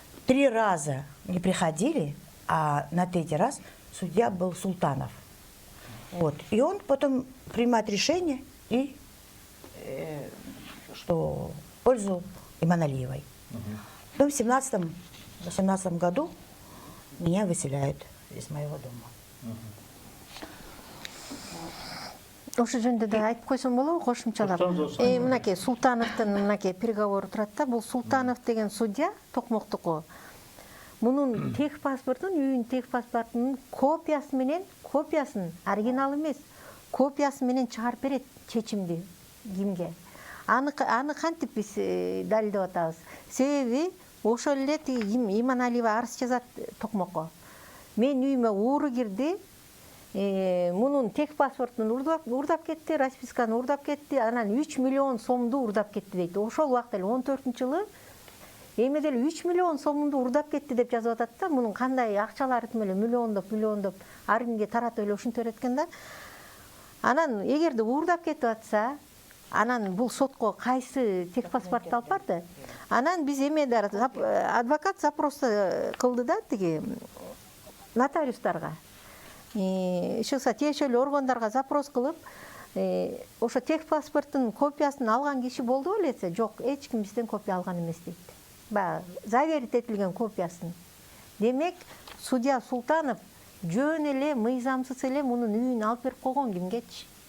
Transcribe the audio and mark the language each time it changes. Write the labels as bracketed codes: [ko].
[ru] 3 раза не приходили, а на 3-й раз судья был Султанов. Вот. И он потом принимает решение, и, что в пользу Иманалиевой. Потом в 2017 году меня выселяют из моего дома. [ky] Ошо жөнүндө да айтып койсом болобу кошумчалап. Мынакей Султановдун мынакей приговору турат да. Бул Султанов деген судья Токмоктуку. Мунун тех паспортун, үйүнүн тех паспортунун копиясын, оригинал эмес, копиясы менен чыгарып берет чечимди кимге. Аны кантип биз далилдеп атабыз? Себеби ошол эле Иманалиева арыз жазат Токмокко. Мен үйүмө ууру кирди. Мунун тех паспортун урдап кетти, расписканы урдап кетти, анан 3 миллион сомду урдап кетти дейт. Ошол убакта эле 14-жылы эме деле 3 миллион сомду урдап кетти деп жазып атат да. Мунун кандай акчалары тим эле миллиондоп ар кимге таратып эле ушинтип береткен да. Анан эгерде урдап кетип атса, анан бул сотко кайсы тех паспортду алып барды? Анан биз эмеде адвокат запрос кылды да тиги нотариустарга. Шықса тиешелүү органдарга запрос кылып, ошо тех паспорттун копиясын алган киши болду элесе, жок, эч ким бизден копия алган эмес дейт. Заверить этилген копиясын. Демек, судья Султанов жөн эле мыйзамсыз эле мунун үйүн алып берип койгон кимгечи.